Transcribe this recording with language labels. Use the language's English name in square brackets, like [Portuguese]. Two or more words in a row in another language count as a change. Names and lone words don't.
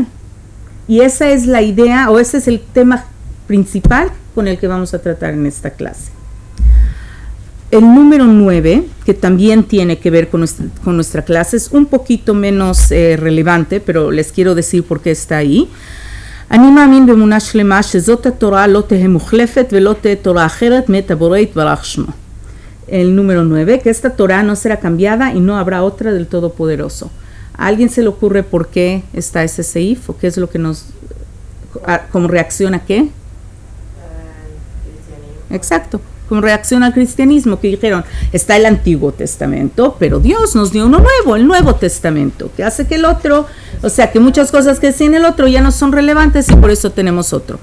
[Spanish] Y esa es la idea, o ese es el tema principal con el que vamos a tratar en esta clase. El número 9, que también tiene que ver con nuestra clase, es un poquito menos relevante, pero les quiero decir por qué está ahí. [Hebrew] אני מאמין באמונה שלמה שזאת התורה לא תהא מוחלפת ולא תהא תורה אחרת מאת הבורא יתברך שמו. [Spanish] El número 9, que esta Torah no será cambiada y no habrá otra del Todopoderoso. ¿A alguien se le ocurre por qué está ese seif? ¿O qué es lo que como reacción a qué? Exacto, como reacción al cristianismo, que dijeron, está el Antiguo Testamento, pero Dios nos dio uno nuevo, el Nuevo Testamento, que hace que el otro, o sea, que muchas cosas que decían el otro ya no son relevantes y por eso tenemos otro.